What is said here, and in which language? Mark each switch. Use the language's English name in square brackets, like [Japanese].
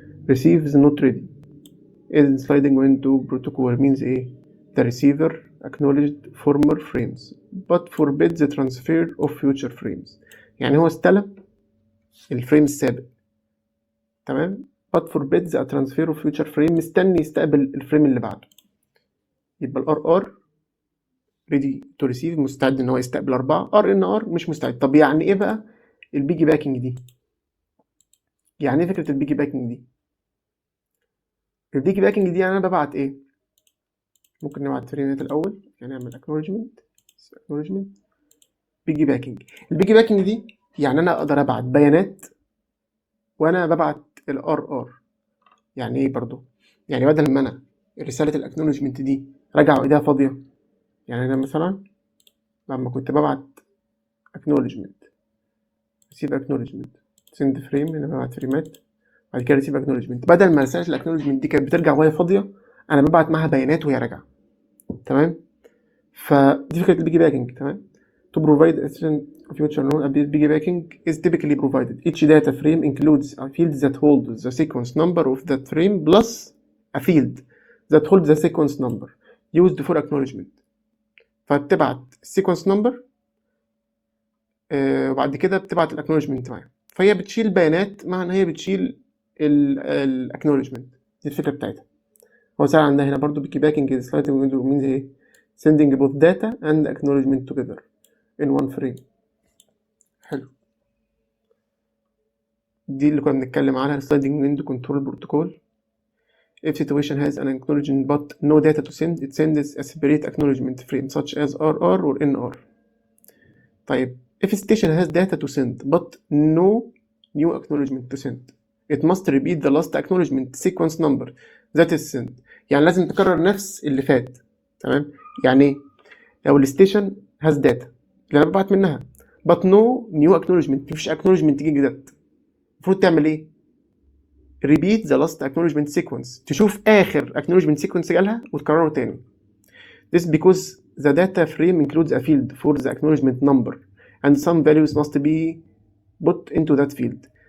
[English] receives not ready is sliding window protocol means [Arabic] ايه؟ [English] the receiver acknowledged former frames but forbids the transfer of future frames. [Arabic] يعني هو استلم الفريم السابق، تمام، [English] but forbids a transfer of future frame، [Arabic] مستني يستقبل الفريم اللي بعده. يبقى الار ار [English] ready to receive، [Arabic] مستعد ان هو يستقبل 4. ار ان ار مش مستعد. طب يعني ايه بقى البيجي باكينج دي؟ يعني ايه فكره البيجي باكينج دي؟ البيجي باكينج دي يعني انا ببعت ايه؟ ممكن نبعت فريمات الاول، يعني نعمل acknowledgement بيجي باكينج. البيجي باكينج دي يعني انا اقدر ابعت بيانات وانا ببعت الار ار. يعني ايه برضو؟ يعني بدل ما انا رساله الاكنولجمنت دي راجعه وايديها فاضيه، يعني انا مثلا لما كنت ببعت [English] acknowledgement receive acknowledgement send frame، [Arabic] هنا ببعت فريمات بعد كده [English] receive acknowledgement، [Arabic] بدل ما رساله الاكنولجمنت دي كانت بترجع وهي فاضيه، انا ببعت معاها بيانات وهي راجعه. تمام، فدي فكره البيجي باكينج. تمام. [English] To provide efficient future known update, piggybacking is typically provided. Each data frame includes a field that holds the sequence number of that frame plus a field that holds the sequence number used for acknowledgement. [Arabic] فبتبعت السيكونس نمبر وبعد كده بتبعت الاكنولجمنت معاها، فهي بتشيل بيانات مع ان هي بتشيل الاكنولجمنت. دي الفكره بتاعتها. هو سأل عندنا هنا برضو [English] piggybacking is sliding window means [Arabic] ايه؟ [English] sending both data and acknowledgement together in one frame. [Arabic] حلو، دي اللي كنا بنتكلم عنها [English] sliding window control protocol. If situation has an acknowledgement but no data to send, it sends a separate acknowledgement frame such as RR or NR. طيب if station has data to send but no new acknowledgement to send, it must repeat the last acknowledgement sequence number that is sent. [Arabic] يعني لازم تكرر نفس اللي فات. تمام، يعني لو الستيشن [English] has data [Arabic] اللي انا ببعت منها [English] but no new acknowledgement، [Arabic] مفيش acknowledgement جديد، المفروض تعمل ايه؟ [English] repeat the last acknowledgement sequence، [Arabic] تشوف اخر acknowledgement sequence جالها وتكرره تاني. [English] This because the data frame includes a field for the acknowledgement number and some values must be put into that field.